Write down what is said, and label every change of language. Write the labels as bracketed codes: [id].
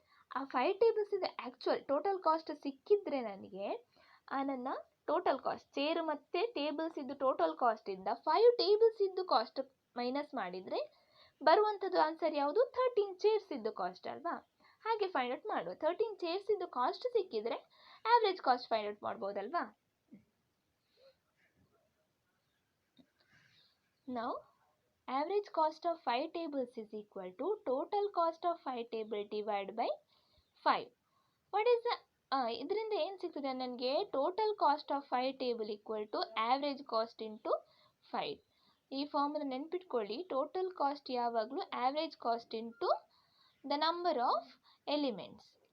[kn] ಆ 5 ಟೇಬಲ್ಸ್ ಇದ್ದು actual total cost ಸಿಕ್ಕಿದ್ರೆ ನನಗೆ ನನ್ನ ಟೋಟಲ್ ಕಾಸ್ಟ್ ಚೇರ್ ಮತ್ತು ಟೇಬಲ್ಸ್ ಇದ್ದು ಟೋಟಲ್ ಕಾಸ್ಟಿಂದ 5 ಟೇಬಲ್ಸ್ ಇದ್ದು ಕಾಸ್ಟ್ ಮೈನಸ್ ಮಾಡಿದರೆ ಬರುವಂಥದ್ದು ಆನ್ಸರ್ ಯಾವುದು? 13 ಚೇರ್ಸ್ ಇದ್ದು ಕಾಸ್ಟ್ ಅಲ್ವಾ? ಹಾಗೆ ಫೈಂಡ್ ಔಟ್ ಮಾಡುವ. 13 ಚೇರ್ಸ್ ಇದ್ದು ಕಾಸ್ಟ್ ಸಿಕ್ಕಿದ್ರೆ average cost find out ಮಾಡ್ಬೋದಲ್ವಾ? [en] Now, average cost of 5 tables is equal to total cost of 5 table divided by 5. What is the [kn] ಇದರಿಂದ ಏನು ಸಿಗ್ತದೆ ನನಗೆ? [en] Total cost of 5 table equal to average cost into 5. [kn] ಈ formula ನೆನ್ಪಿಟ್ಕೊಳ್ಳಿ. [en] Total cost ಯಾವಾಗಲೂ average cost into the number of elements.